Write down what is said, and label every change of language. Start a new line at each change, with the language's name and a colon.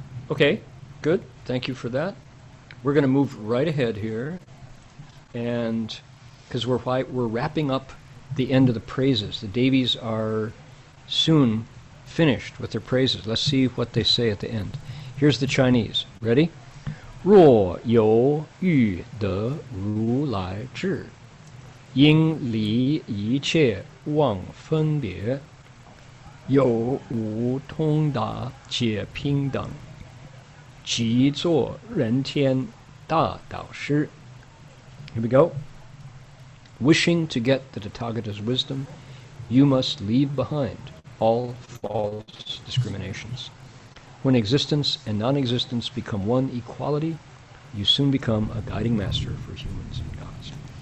English: Okay, good. Thank you for that. We're going to move right ahead here, and because we're wrapping up the end of the praises. The Devis are soon finished with their praises. Let's see what they say at the end. Here's the Chinese. Ready?
Chinese: 若有欲得如来智，应离一切妄分别，有无通达且平等，即作人天大导师。
English: Here we go. Wishing to get the Tathagata's wisdom, you must leave behind all false discriminations. When existence and non-existence become one equality, you soon become a guiding master for humans and gods.